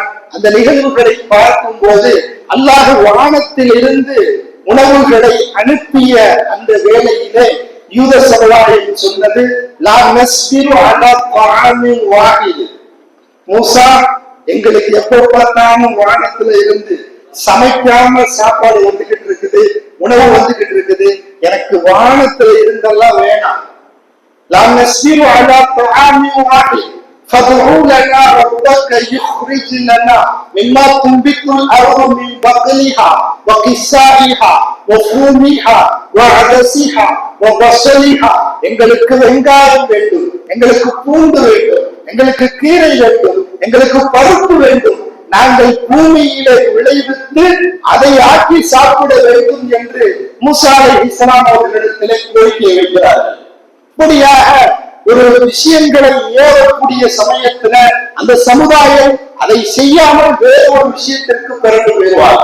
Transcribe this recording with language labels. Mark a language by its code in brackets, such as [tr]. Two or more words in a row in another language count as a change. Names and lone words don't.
[ta] அந்த நிகழ்வுகளை பார்க்கும் போது அல்லாஹ் வானத்தில் இருந்து உணவுகளை அனுப்பிய அந்த வேளையிலே யூத சமுதாயம் சொன்னது, [ar] لا نصبر على طعام واحد, [ta] மூஸா எங்களுக்கு எப்போ பார்த்தாலும் வானத்துல இருந்து சமைக்காம சாப்பாடு வந்துகிட்டு இருக்குது, உணவு வந்துகிட்டு இருக்குது, எனக்கு வானத்துல இருந்தெல்லாம் வேணாம். [ar] لا نصبر على طعام واحد فادعوا لنا ربك يخرج لنا مما تنبت الارض من بقلها وقثائها وفومها وعدسها وبصلها. [ta] எங்களுக்கு வெங்காயம் வேண்டும், எங்களுக்கு பூண்டு வேண்டும், எங்களுக்கு கீரை வேண்டும், எங்களுக்கு பருப்பு வேண்டும், நாங்கள் பூமியிலே விளைவித்து அதை ஆக்கி சாப்பிட வேண்டும் என்று மூசா அலைஹிஸ்ஸலாம் அவர்களிடத்திலே கோரிக்கை வைக்கிறார்கள். இப்படியாக ஒரு விஷயங்களை ஏறக்கூடிய சமயத்துல அந்த சமுதாயம் அதை செய்யாமல் வேற ஒரு விஷயத்திற்கு பிறகு வருவார்.